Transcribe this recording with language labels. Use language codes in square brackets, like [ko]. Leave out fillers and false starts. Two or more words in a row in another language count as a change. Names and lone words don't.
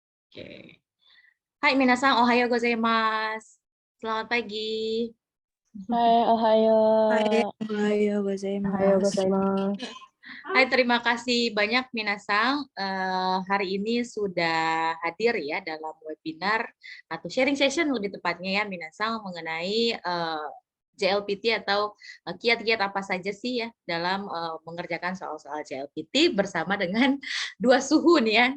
[ja] Oke. はい、皆さん、おはようございます. [id] Selamat pagi. [ja] Hai, ohayo. Ohayo Ohayo gozaimasu. gozaimasu. [id] Hai, terima kasih banyak minasan. Hari ini sudah hadir ya dalam webinar atau [en] sharing session [id] lebih tepatnya ya minasan mengenai JLPT atau kiat-kiat apa saja sih ya dalam mengerjakan soal-soal JLPT bersama dengan dua suhu nih ya.